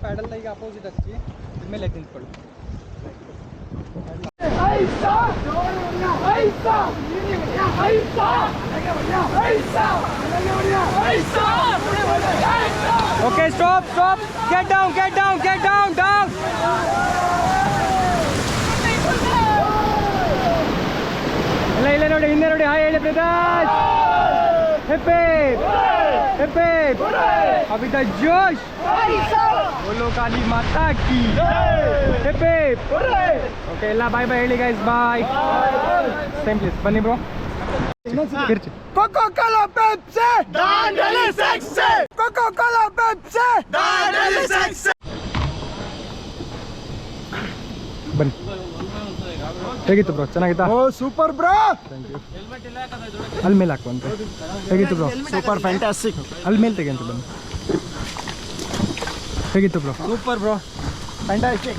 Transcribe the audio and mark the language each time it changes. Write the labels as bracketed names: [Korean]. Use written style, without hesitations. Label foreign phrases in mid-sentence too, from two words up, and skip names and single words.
[Kannada] ಸ್ವಲ್ಪ ಈಗ ಅಪೋಸಿಟ್ ಹಚ್ಚಿ ಇದ್ಮೇಲೆ ನಿಂತ್ಕೊಳ್ಳಿ. [English] OK stop stop get down get down get down down. [Kannada] ಎಲ್ಲ ಇಲ್ಲ ನೋಡಿ, ಹಿಂದೆ ನೋಡಿ, ಹಾಯ್ ಹೇಳಿ ಬ್ರದರ್ಸ್. ಹೆಪ್ಪೆ ಹೆಪ್ಪೆ [Hindi] अभी तक जोश बोलो काली माता की ಹೆಪ್ಪೆ. [Kannada] ಓಕೆ ಎಲ್ಲ [English] bye bye [Kannada] ಹೇಳಿ ಗೈಸ್, ಬಾಯ್. [English] same place [Kannada] ಬನ್ನಿ ಬ್ರೋ. ಕಿರ್ಚಿ [English] Coca-Cola Pepsi Dandeli Sexy Coca-Cola Pepsi Dandeli Sexy. [Kannada] ಬನ್ನಿ. ಹೇಗಿತ್ತು ಬ್ರೋ? ಚೆನ್ನಾಗಿತ್ತಾ? [English] Oh super bro. thank you. [Kannada] ಅಲ್ಲಿ ಮೇಲೆ ಹಾಕುವಂತೆ. ಹೇಗಿತ್ತು ಬ್ರೋ? [English] Super fantastic. [Kannada] ಅಲ್ಲಿ ಮೇಲೆ ತೆಗೆಂತ ಬನ್ನಿ. ಹೇಗಿತ್ತು ಬ್ರೋ? [English] Super bro fantastic.